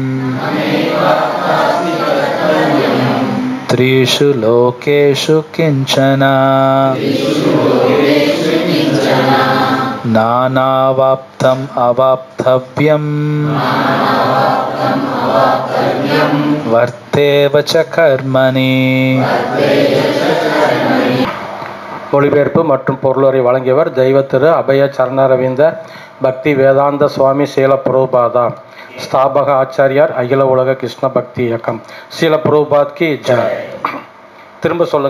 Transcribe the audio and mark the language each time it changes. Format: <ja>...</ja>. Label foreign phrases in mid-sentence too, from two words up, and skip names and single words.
<sa>त्रिषु लोकेषु किंचन नानावाप्तम् अवाप्तव्यम् वर्तेव च कर्मणि.</sa> <ta>மொழிபெயர்ப்பு மற்றும் பொருளுரை வழங்கியவர் தெய்வ திரு அபய சரணரவிந்த பக்தி வேதாந்த சுவாமி சீல பிரபுபாதா. ஸ்தாபக ஆச்சாரியார் அகில உலக கிருஷ்ண பக்தி இயக்கம். சீல பிரபுபாத்</ta> <hi>की जय.</hi> <ta>திரும்ப சொல்லுங்க.</ta>